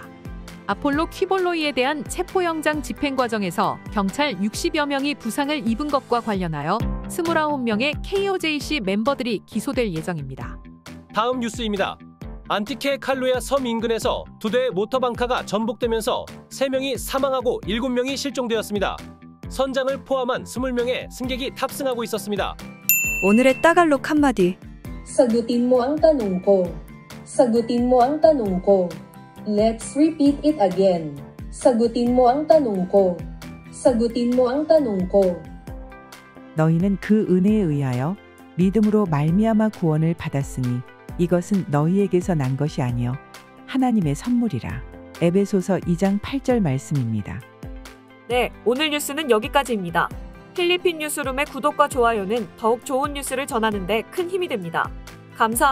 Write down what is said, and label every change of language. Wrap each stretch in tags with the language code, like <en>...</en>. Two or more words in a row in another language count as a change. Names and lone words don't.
<ko>아폴로 퀴볼로이에 대한 체포영장 집행 과정에서 경찰 60여 명이 부상을 입은 것과 관련하여 29명의 KOJC 멤버들이 기소될 예정입니다. 다음 뉴스입니다. 안티케 칼루야 섬 인근에서 2대의 모터방카가 전복되면서 3명이 사망하고 7명이 실종되었습니다. 선장을 포함한 20명의 승객이 탑승하고 있었습니다. 오늘의 따갈록 한마디.</ko> <tl>Sagutin mo ang tanong ko. Sagutin mo ang tanong ko.</tl> <en>Let's repeat it again.</en> <tl>Sagutin mo ang tanong ko. Sagutin mo ang tanong ko.</tl> <ko>너희는 그 은혜에 의하여 믿음으로 말미암아 구원을 받았으니 이것은 너희에게서 난 것이 아니요 하나님의 선물이라. 에베소서 2장 8절 말씀입니다. 네, 오늘 뉴스는 여기까지입니다. 필리핀 뉴스룸의 구독과 좋아요는 더욱 좋은 뉴스를 전하는 데 큰 힘이 됩니다.</ko>